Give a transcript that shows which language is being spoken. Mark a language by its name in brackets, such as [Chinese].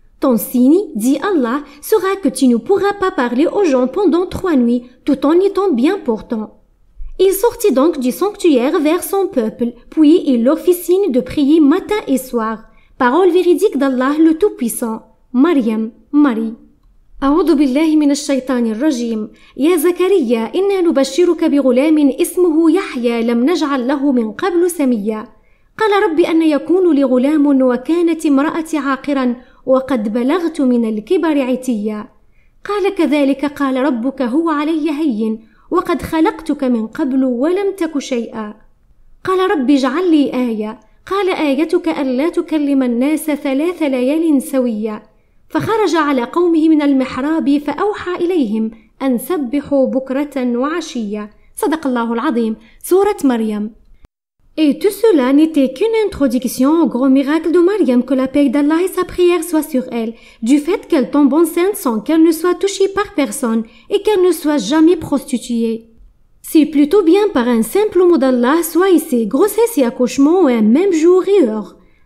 [French] Ton signe, dit Allah, sera que tu ne pourras pas parler aux gens pendant 3 nuits, tout en étant bien portant. Il sortit donc du sanctuaire vers son peuple, puis il leur fit signe de prier matin et soir. Parole véridique d'Allah le Tout-Puissant. Maryam, Marie. [Arabic] أعوذ بالله من الشيطان الرجيم. يا زكريا إنا نبشرك بغلام اسمه يحيى لم نجعل له من قبل سميا. قال رب أن يكون لي غلام وكانت امرأتي عاقرا وقد بلغت من الكبر عتيا. قال كذلك قال ربك هو علي هين وقد خلقتك من قبل ولم تك شيئا. قال رب اجعل لي آية. قال آيتك ألا تكلم الناس 3 ليال سويا. فخرج على قومه من المحراب فأوحى إليهم أن سبحوا بكرة وعشيا. صدق الله العظيم. Sourate Maryam. [French] Et tout cela n'était qu'une introduction au grand miracle de Maryam, que la paix d'Allah et sa prière soient sur elle, du fait qu'elle tombe enceinte sans qu'elle ne soit touchée par personne et qu'elle ne soit jamais prostituée. C'est plutôt bien par un simple mot d'Allah, soit ici grossesse et accouchement un même jour et heure.